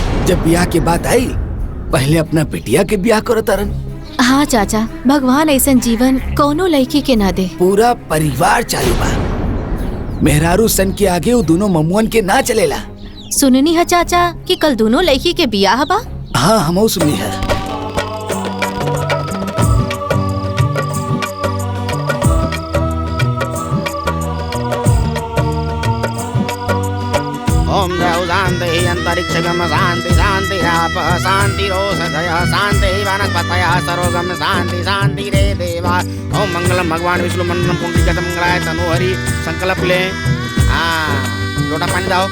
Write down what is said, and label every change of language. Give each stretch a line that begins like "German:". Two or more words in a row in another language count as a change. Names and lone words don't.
Bhojpuri: जब ब्याह के बात आई पहले अपना बिटिया के ब्याह करो तारन। हाँ चाचा, भगवान ऐसा जीवन कोनो लड़की के ना दे। पूरा परिवार चालू बा, मेहरारू सन के आगे वो दोनों ममुअन के ना चलेला। सुननी है चाचा कि कल दोनों लड़की के बियाह बा? हाँ हमो सुनी है।
Sanskrit: ओम द्रौ शान्तिः अन्तरिक्षगम शान्ति शान्तिराप शान्तिरोषधयः शान्तिः वनस्पतयः सर्वगम शान्ति शान्तिरे देवा। ओम मंगलम भगवान विष्णु मंडलम पुंडरीकाक्षं मंगलाय तनोहरि।
Bhojpuri: संकल्प लें। हाँ, लोटा पानी दाओ।